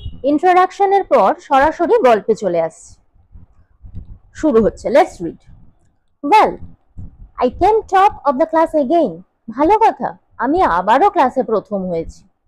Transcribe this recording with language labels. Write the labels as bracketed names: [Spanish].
[Bangla] ইন্ট্রোডাকশনের পর সরাসরি গল্পে চলে আসছে। শুরু হচ্ছে, [English] Let's read. Well, I came top of the class again. [Bangla] ভালো কথা, আমি আবারও ক্লাসে প্রথম হয়েছি।